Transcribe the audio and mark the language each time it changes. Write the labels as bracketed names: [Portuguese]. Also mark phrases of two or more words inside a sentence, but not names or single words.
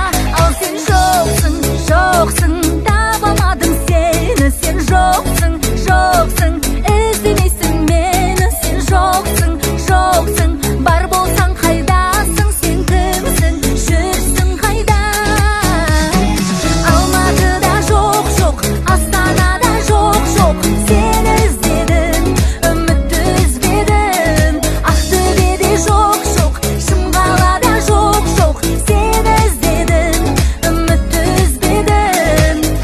[Kazakh] Ал сен жоқсың, жоқсың, табамадым сені. Сен жоқсың, жоқсың, іздемейсің мені. Сен жоқсың, жоқсың, бар болсаң қайдасың? Сен кімсің, жүрсің қайда? [Kyrgyz] Алматыда жок жок, Астанада жок жок, сени издедим, үмүттү үзбедим. Ақтөбеде жок жок, Шымкалада жок жок, сени издедим, үмүттү үзбедим.